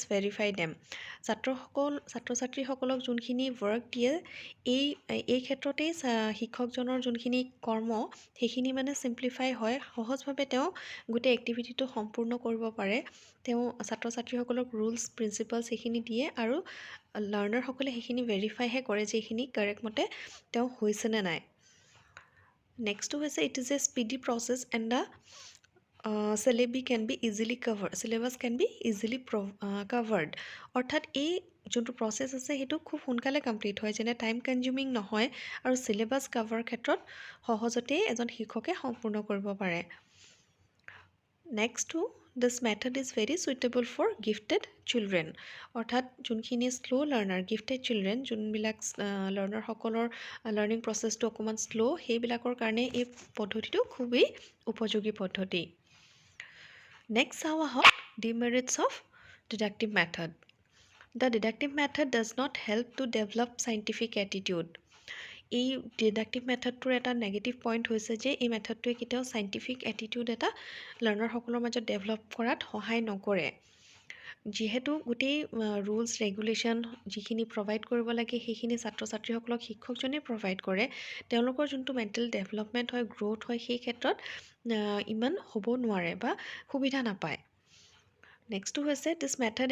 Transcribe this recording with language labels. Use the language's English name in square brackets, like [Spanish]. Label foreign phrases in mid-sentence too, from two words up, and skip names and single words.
[English] verify them [Assamese] ছাত্ৰ ছাত্ৰীসকলক যোনখিনি ৱৰ্ক দিয়ে এই ক্ষেত্ৰতেই শিক্ষকজনৰ যোনখিনি কৰ্ম সেইখিনি মানে ছিম্প্লিফাই হয় সহজভাৱে তেওঁ গোটেই এক্টিভিটিটো সম্পূৰ্ণ কৰিব পাৰে তেওঁ ছাত্ৰ ছাত্ৰীসকলক ৰুলছ প্ৰিন্সিপালছ সেইখিনি দিয়ে আৰু লাৰ্ণাৰসকলে সেইখিনি ভেৰিফাইহে কৰে যে এইখিনি কাৰেক্ট মতে তেওঁ হৈছেনে নাই নেক্সটটো হৈছে [English] it is a speedy process and the syllabi can be easily covered [Assamese] syllabus can be easily covered অৰ্থাৎ এই যোনটো প্ৰচেছ আছে সেইটো খুব সোনকালে কমপ্লিট হয় যেনে [English] time consuming [Assamese] নহয় আৰু চিলেবাছ কভাৰ ক্ষেত্ৰত সহজতে এজন শিক্ষকে সম্পূৰ্ণ কৰিব পাৰে নেক্সটটো [English] this method is very suitable for gifted children [Assamese] অৰ্থাৎ যোনখিনি [English] slow learner gifted children [Assamese] যোনবিলাক লাৰ্ণাৰসকলৰ লাৰ্ণিং প্ৰচেছটো অকণমান শ্ল' সেইবিলাকৰ কাৰণে এই পদ্ধতিটো খুবেই উপযোগী পদ্ধতি Next, চাওঁ আহক [English] demerits of deductive method. The deductive method does not help to develop scientific attitude. [Assamese] এই ডিডাক্টিভ মেথডটোৰ এটা [English] negative point [Assamese] হৈছে যে এই মেথডটোৱে কেতিয়াও [English] scientific attitude [Assamese] এটা লাৰ্ণাৰসকলৰ মাজত ডেভেলপ কৰাত সহায় নকৰে যিহেতু গোটেই [English] rules regulation [Assamese] যিখিনি প্ৰভাইড কৰিব লাগে সেইখিনি ছাত্ৰ ছাত্ৰীসকলক শিক্ষকজনে প্ৰভাইড কৰে তেওঁলোকৰ যোনটো [English] mental development [Assamese] হয় গ্ৰ'থ হয় সেই ক্ষেত্ৰত ইমান হ'ব নোৱাৰে বা সুবিধা নাপায় নেক্সটটো হৈছে [English] this method